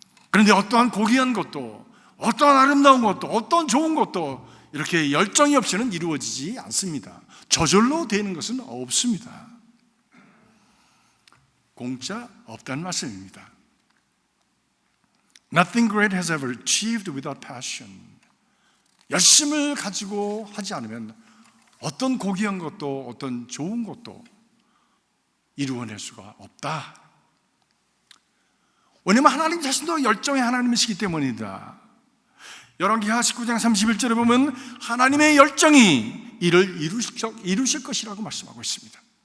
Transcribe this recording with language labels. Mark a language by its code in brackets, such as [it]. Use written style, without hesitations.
[ko] 그런데 어떠한 고귀한 것도, 어떠한 아름다운 것도, 어떤 좋은 것도 이렇게 열정이 없이는 이루어지지 않습니다. 저절로 되는 것은 없습니다. 공짜 없다는 말씀입니다. [en] Nothing great has ever achieved without passion. [ko] 열심을 가지고 하지 않으면 어떤 고귀한 것도 어떤 좋은 것도 이루어낼 수가 없다. 왜냐하면 하나님 자신도 열정의 하나님이시기 때문이다. 열왕기하 19장 31절에 보면 하나님의 열정이 이를 이루실 것이라고 말씀하고 있습니다.